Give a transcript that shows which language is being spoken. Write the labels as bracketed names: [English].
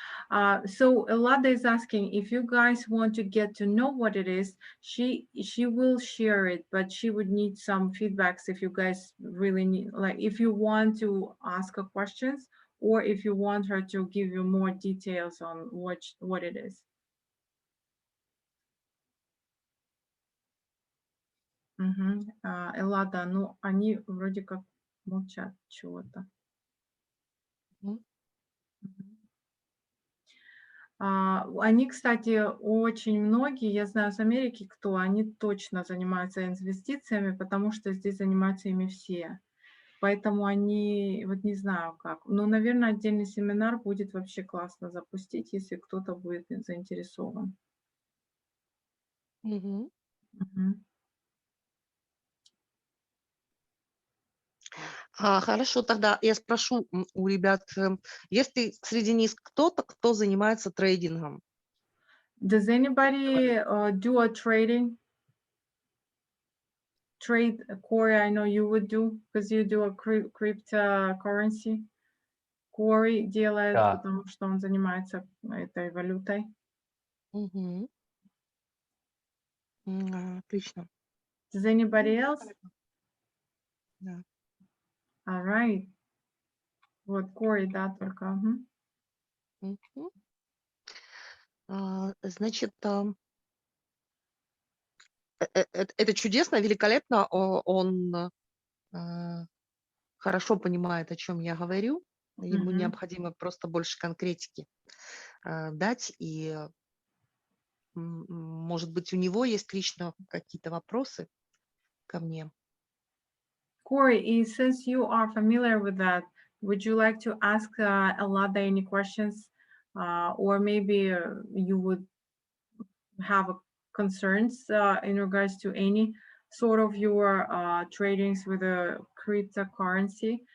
[English] So Alada is asking if you guys want to get to know what it is, she will share it, but she would need some feedbacks if you guys really need, like if you want to ask her questions or if you want her to give you more details on what it is. [Russian] Эллада, ну они вроде как молчат чего-то. Мгм. Они, кстати, очень многие, я знаю с Америки, кто, они точно занимаются инвестициями, потому что здесь занимаются ими все. Поэтому они, вот не знаю как, но, наверное, отдельный семинар будет вообще классно запустить, если кто-то будет заинтересован. Мгм. Мгм. Хорошо, тогда я спрошу у ребят, есть ли среди них кто-то, кто занимается трейдингом? [English] Does anybody do a trade, Corey? I know you would do, because you do a cryptocurrency. [Russian] Corey делает, Да. потому что он занимается этой валютой. Мгм. Отлично. [English] Does anybody else? [Russian] Да. [English] All right. [Russian] Вот Corey, да, только. Мгм. Значит, это чудесно, великолепно. Он хорошо понимает, о чем я говорю. Ему Мгм. необходимо просто больше конкретики дать. И, может быть, у него есть лично какие-то вопросы ко мне. [English] Corey, since you are familiar with that, would you like to ask Alada any questions? Or maybe you would have concerns in regards to any sort of your tradings with a cryptocurrency?